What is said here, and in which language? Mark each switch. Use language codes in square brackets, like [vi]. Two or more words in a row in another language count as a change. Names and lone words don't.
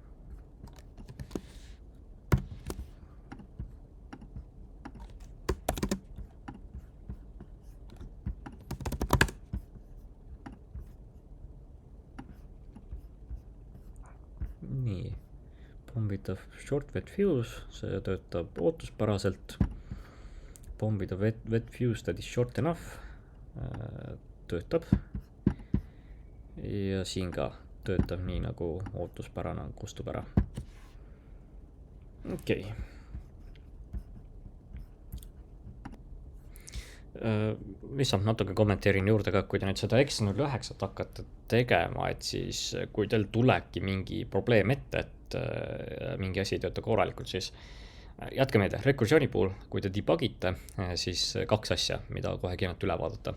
[et] Nii, pommitav [en] short wet fuse, [et] see töötab ootuspäraselt. Pommitav [en] wet fuse that is short enough [et] töötab. Ja siin ka töötab nii nagu ootuspärane kustub ära. Okei. Lihtsalt natuke kommenteerin juurde ka, kui te nüüd seda X09 hakkate tegema, et siis kui teil tulebki mingi probleem ette, et mingi asi ei tööta korralikult, siis jätke meelde, rekursiooni puhul, kui te debugite, siis 2 asja, mida kohe kindlasti üle vaadata.